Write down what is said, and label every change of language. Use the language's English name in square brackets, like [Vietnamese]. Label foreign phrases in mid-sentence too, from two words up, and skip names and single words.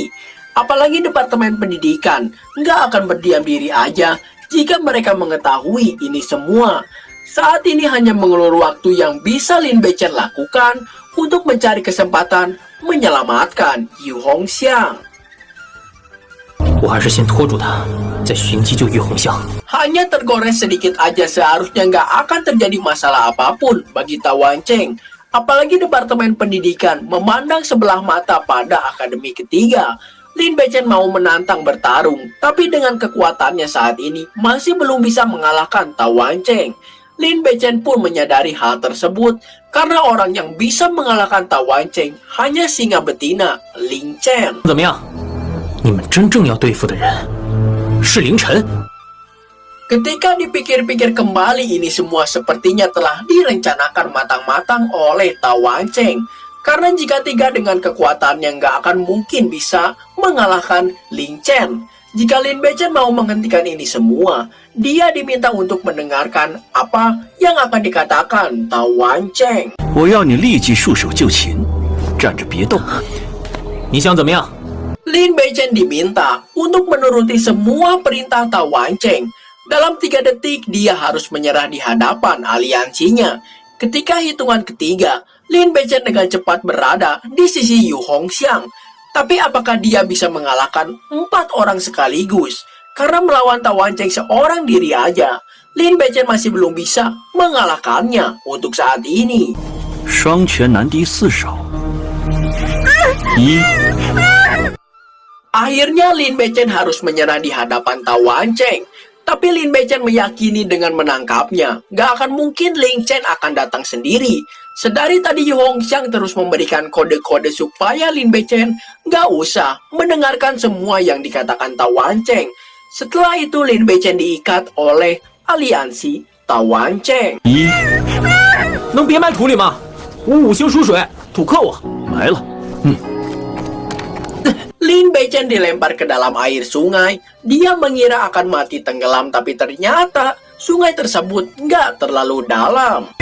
[Indonesian] Apalagi Departemen Pendidikan gak akan berdiam diri aja jika mereka mengetahui ini semua. Saat ini hanya mengelur waktu yang bisa Lin Beichen lakukan untuk mencari kesempatan menyelamatkan Yu Hongxiang. [Chinese] 我还是先拖住他，再寻机救玉红香。 [Indonesian] Hanya tergores sedikit aja seharusnya nggak akan terjadi masalah apapun bagi Tao Wancheng. Apalagi Departemen Pendidikan memandang sebelah mata pada akademi ketiga. Lin Beichen mau menantang bertarung, tapi dengan kekuatannya saat ini masih belum bisa mengalahkan Tao Wancheng. Lin Beichen pun menyadari hal tersebut karena orang yang bisa mengalahkan Tao Wancheng hanya singa betina Ling Chen. [Chinese] 怎么样？你们真正要对付的人是凌晨。 [Indonesian] Ketika dipikir-pikir kembali, ini semua sepertinya telah direncanakan matang-matang oleh Tao Wancheng. Karena jika tiga dengan kekuatannya nggak akan mungkin bisa mengalahkan Ling Chen. Jika Lin Beichen mau menghentikan ini semua, dia diminta untuk mendengarkan apa yang akan dikatakan Tao Wancheng. [Chinese] 我要你立即束手就擒，站着别动。你想怎么样？ [Indonesian] Lin Beichen diminta untuk menuruti semua perintah Tao Wancheng. Dalam 3 detik, dia harus menyerah di hadapan aliansinya. Ketika hitungan ketiga, Lin Beichen dengan cepat berada di sisi Yu Hongxiang. Tapi apakah dia bisa mengalahkan 4 orang sekaligus? Karena melawan Tao Wancheng seorang diri aja, Lin Beichen masih belum bisa mengalahkannya untuk saat ini. [Chinese] 双拳难敌四手。 [Indonesian] Akhirnya Lin Beichen harus menyerah di hadapan Tao Wancheng. Tapi Lin Beichen meyakini dengan menangkapnya, gak akan mungkin Ling Chen akan datang sendiri. Sedari tadi Yu Hongxiang terus memberikan kode-kode supaya Lin Beichen gak usah mendengarkan semua yang dikatakan Tao Wancheng. Setelah itu Lin Beichen diikat oleh aliansi Tao Wancheng. [Chinese] 能别埋土里吗？我5星属水，土克我。埋了。 [Indonesian] Lin Beichen dilempar ke dalam air sungai. Dia mengira akan mati tenggelam, tapi ternyata sungai tersebut nggak terlalu dalam.